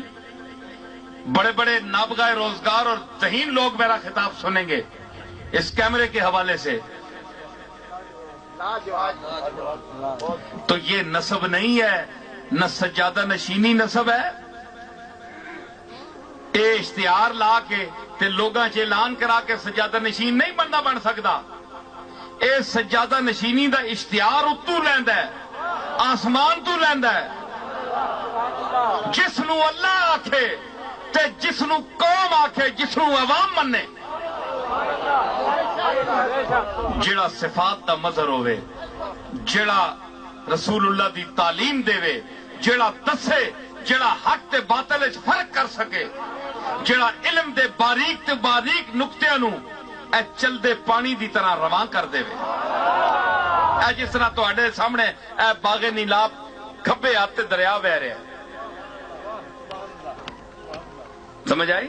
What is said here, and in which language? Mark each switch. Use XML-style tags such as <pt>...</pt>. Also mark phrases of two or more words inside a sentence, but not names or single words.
<ur>بڑے بڑے نابغہ روزگار اور ذہین لوگ میرا خطاب سنیں گے اس کیمرے کے حوالے سے. تو یہ نسب نہیں ہے، نہ سجادہ نشینی نسب ہے.</ur> <pa>اے اشتہار لا کے تے لوگاں چ اعلان کرا کے سجادہ نشین نہیں بندہ بن سکتا. اے سجادہ نشینی دا اشتہار اتو لیندا ہے، آسمان تو لیندا ہے. جس نو اللہ آکھے تے جس نو قوم آکھے، جس نو عوام منے، جڑا صفات دا مظہر ہوئے، جڑا رسول اللہ دی تعلیم دے، جڑا دسے، جڑا حق تے باطل وچ فرق کر سکے، جڑا علم دے باریک تے باریک نقطیاں نو اے چل دے پانی دی طرح رواں کر دے. اے جس طرح تواڈے سامنے اے باغ نیلاب کھبے ہاتھ تے دریا بہ رہا ہے. سمجھ آئی؟</pa>